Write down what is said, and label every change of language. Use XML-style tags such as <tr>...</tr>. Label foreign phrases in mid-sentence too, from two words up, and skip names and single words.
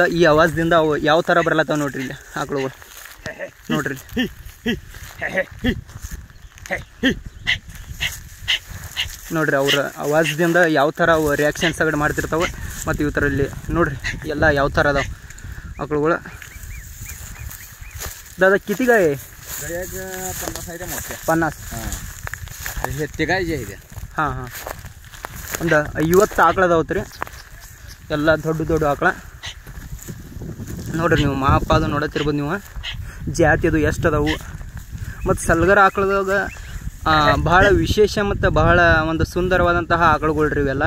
<kn>ಈ ಆವಾಜದಿಂದ ಅವು ಯಾವ ಥರ ಬರ್ಲತ್ತಾವ ನೋಡ್ರಿ ಇಲ್ಲಿ ಆಕಳುಗಳು. ನೋಡ್ರಿ ನೋಡ್ರಿ ಅವ್ರ ಆವಾಜದಿಂದ ಯಾವ ಥರ ಅವು ರಿಯಾಕ್ಷನ್ಸ್ ಆಗಡೆ ಮಾಡ್ತಿರ್ತಾವೆ. ಮತ್ತು ಇವು ಥರ ಇಲ್ಲಿ ನೋಡ್ರಿ ಎಲ್ಲ ಯಾವ ಥರ ಅದಾವೆ ಆಕಳುಗಳು.</kn> <mr>दादा किती गाय आहे? 50 आहे मोठ्या. 50. हां हे ते गाय जे आहे.</mr> <kn>ಹಾಂ ಹಾಂ ಒಂದು 50 ಆಕಳ ಅದಾವತ್ತು ರೀ, ಎಲ್ಲ ದೊಡ್ಡ ಆಕಳ. ನೋಡ್ರಿ ನೀವು ಮಾಪ ಅದು ನೋಡತ್ತಿರ್ಬೋದು ನೀವು, ಜಾತಿ ಅದು ಎಷ್ಟು ಅದಾವು. ಮತ್ತು ಸಲ್ಗರ್ ಆಕಳದಾಗ ಭಾಳ ವಿಶೇಷ ಮತ್ತು ಬಹಳ ಒಂದು ಸುಂದರವಾದಂತಹ ಆಕಳುಗಳು ರೀ ಇವೆಲ್ಲ.</kn>